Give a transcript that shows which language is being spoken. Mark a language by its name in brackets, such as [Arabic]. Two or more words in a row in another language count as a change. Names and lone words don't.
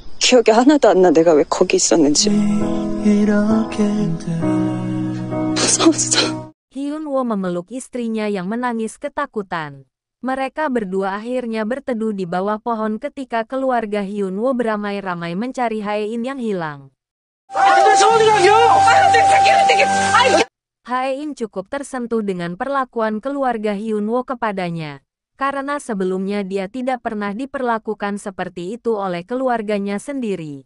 [Korean] 기억이 하나도 안 나. 내가 왜 거기 있었는지. 무서웠어. [Indonesian] Hyun-woo memeluk istrinya yang menangis ketakutan. Mereka berdua akhirnya berteduh di bawah pohon ketika keluarga Hyun-woo beramai-ramai mencari Hae-in yang hilang. Hae-in cukup tersentuh dengan perlakuan keluarga Hyun-woo kepadanya, karena sebelumnya dia tidak pernah diperlakukan seperti itu oleh keluarganya sendiri.